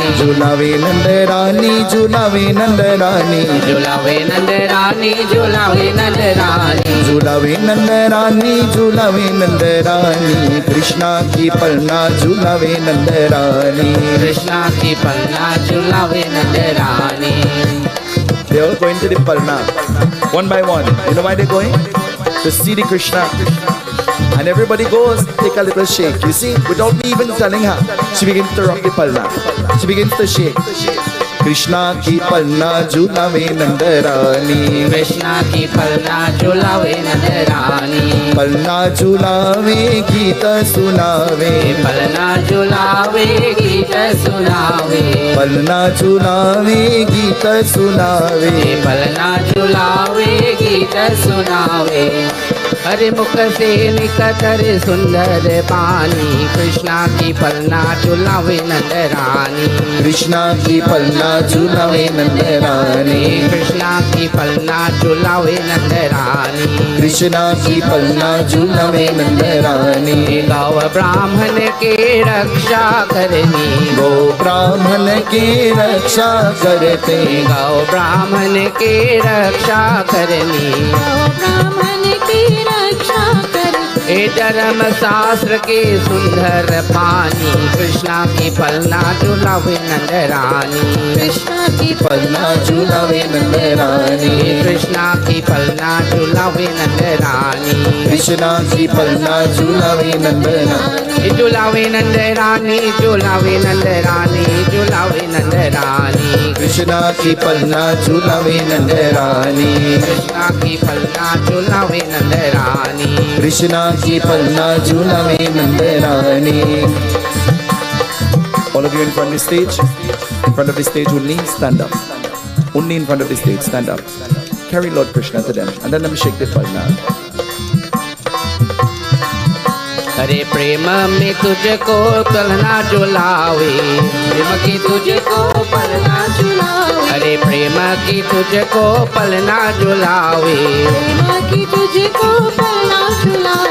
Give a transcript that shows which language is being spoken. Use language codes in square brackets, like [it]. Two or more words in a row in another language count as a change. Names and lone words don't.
[hi] झुलावे नंदरानी, झुलावे नंदरानी. झुलावे नंदरानी, झुलावे नंदरानी. झुलावे नंदरानी, झुलावे नंदरानी. कृष्ण की पलना झुलावे नंदरानी. कृष्ण की पलना झुलावे नंदरानी. [en] They all going to the palna, one by one. You know why they're going? To see the Krishna. And everybody goes, take a little shake. You see, without me even telling her, she begins to rock the palna. She begins to shake. [hi] कृष्ण की पलना झुलावे नंदरानी. कृष्ण की पलना झुलावे नंदरानी. पलना झुलावे गीता सुनावे. पलना झुलावे गीता सुनावे. पलना झुलावे गीता सुनावे. पलना झुलावे गीता सुनावे. अरे मुख से निकटर सुंदर पानी, कृष्णा की पलना झुलावे नंद रानी। कृष्णा की पलना झुलावे नंद रानी। कृष्णा की पलना झुलावे नंद रानी। कृष्णा की पलना झुलावे नंद रानी। गौ ब्राह्मण के रक्षा करनी, गौ ब्राह्मण की रक्षा करते। गौ ब्राह्मण के रक्षा करनी, ब्राह्मण की रक्षा कर। ए धर्म शास्त्र के सुंदर पानी, कृष्णा की पलना झुलावे नंद रानी। कृष्णा की पलना झुलावे नंद रानी। कृष्णा की पलना झुलावे नंद रानी। कृष्णा की पलना झुलावे नंद रानी। झुलावे नंद रानी, झुलावे नंद रानी, झुलावे नंद रानी। कृष्णा की पलना झुलावे नंद रानी। कृष्णा की पलना झुलावे नंद रानी। कृष्णा की पलना झुलावे नंद रानी। [en] All of you in front of the stage, in front of the stage only, stand up. Only in front of the stage, stand up. Carry Lord Krishna to them and then let me shake the palna. [hi] अरे प्रेम में तुझको पलना झुलावे, प्रेम की तुझको पलना झुलावे। अरे प्रेम की तुझको पलना झुलावे, प्रेम की तुझको पलना झुलावे।